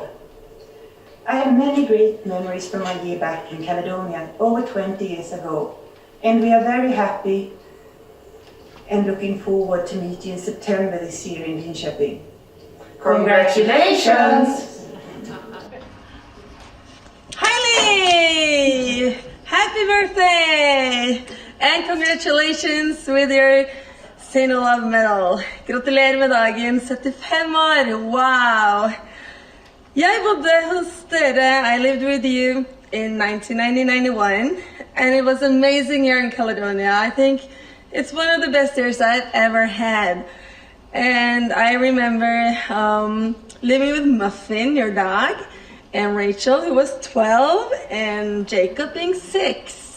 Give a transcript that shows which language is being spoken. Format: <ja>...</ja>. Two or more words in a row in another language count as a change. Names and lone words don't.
<en>I have many great memories from my year back in Caledonia over 20 years ago, and we are very happy and looking forward to meet you in September this year in Linköping. Congratulations! Hailey! Happy birthday! And congratulations with your St. Olav medal.</en> <no>Gratulerer med dagen, 75 år, wow! Jeg bodde hos dere,</no> <en>I lived with you in 1990-91, and it was an amazing year in Caledonia. I think it's one of the best years I've ever had. And I remember living with Muffin, your dog, and Rachel, who was 12, and Jacob being 6.</en>